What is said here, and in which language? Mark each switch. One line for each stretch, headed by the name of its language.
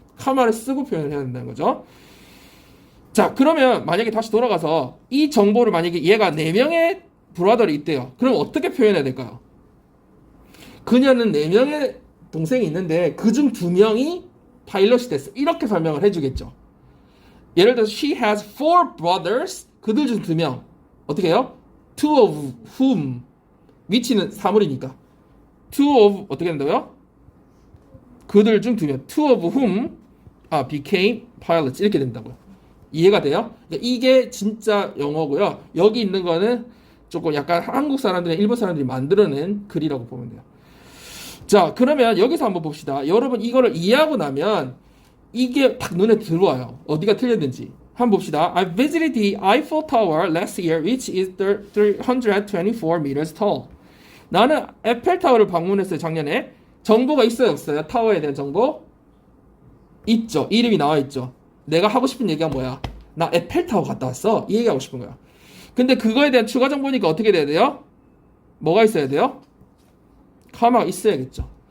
Korean: 카마를 쓰고 표현을 해야 된다는 거죠. 자, 그러면 만약에 다시 돌아가서 이 정보를 만약에 얘가 4명의 브라더를 있대요. 그럼 어떻게 표현해야 될까요? 그녀는 4명의 동생이 있는데 그중 2명이 파일럿이 됐어. 이렇게 설명을 해주겠죠. 예를 들어서
English: she has 4 brothers.
Korean: 그들 중 2명. 어떻게 해요?
English: two of whom.
Korean: 위치는 사물이니까.
English: two of
Korean: 어떻게 된다고요? 그들 중 2명.
English: two of whom became pilots
Korean: 이렇게 된다고요. 이해가 돼요? 그러니까 이게 진짜 영어고요. 여기 있는 거는 조금 약간 한국 사람들이나 일본 사람들이 만들어낸 글이라고 보면 돼요. 자, 그러면 여기서 한번 봅시다. 여러분 이거를 이해하고 나면 이게 딱 눈에 들어와요. 어디가 틀렸는지. 한번 봅시다.
English: I visited the Eiffel Tower last year, which is 324 meters tall.
Korean: 나는 에펠타워를 방문했어요, 작년에. 정보가 있어요, 없어요? 타워에 대한 정보? 있죠. 이름이 나와 있죠. 내가 하고 싶은 얘기가 뭐야? 나 에펠타워 갔다 왔어. 이 얘기하고 싶은 거야. 근데 그거에 대한 추가 정보니까 어떻게 돼야 돼요? 뭐가 있어야 돼요? 카마가 있어야겠죠.